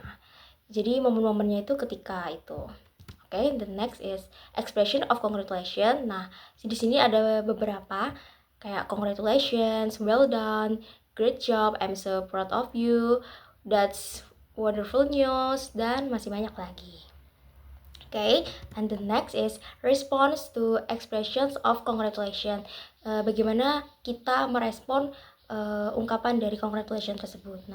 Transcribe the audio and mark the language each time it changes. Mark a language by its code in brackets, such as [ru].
[id] Nah, jadi momen-momennya itu ketika itu. [en] The next is expression of congratulation. [id] Nah, di sini ada beberapa kayak [en] congratulations, well done, great job, I'm so proud of you, that's wonderful news, [id] dan masih banyak lagi. [en] And the next is response to expressions of congratulation. [id] Bagaimana kita merespon ungkapan dari congratulation tersebut.